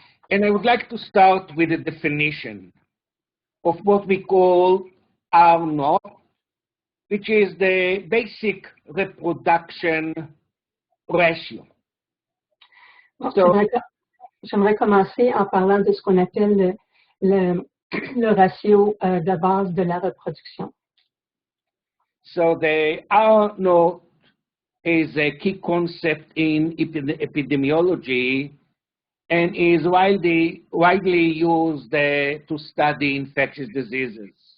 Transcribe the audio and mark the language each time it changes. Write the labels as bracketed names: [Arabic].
[English] And I would like to start with a definition of what we call R0, which is the basic reproduction ratio. [French] Bon, j'aimerais commencer en parlant de ce qu'on appelle le ratio de base de la reproduction. [English] So the R0 is a key concept in epidemiology and is widely used to study infectious diseases.